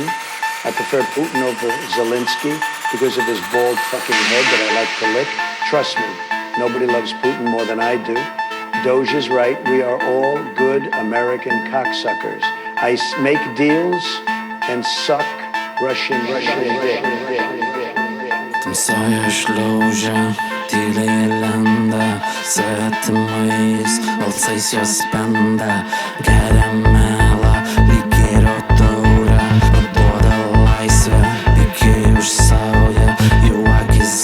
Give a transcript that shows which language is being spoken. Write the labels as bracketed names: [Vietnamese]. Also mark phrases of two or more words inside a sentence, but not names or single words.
[English] I prefer Putin over Zelensky because of his bald fucking head that I like to lick. Trust me, nobody loves Putin more than I do. Doge is right. We are all good American cocksuckers. Make deals and suck Russian dick. [Lithuanian] Tamsoje šliaužia, tyliai lenda, svetimais balsais jos spenda, geria melą, lyg gėrio taurę, parduoda laisvę, iki užsauja, jų akis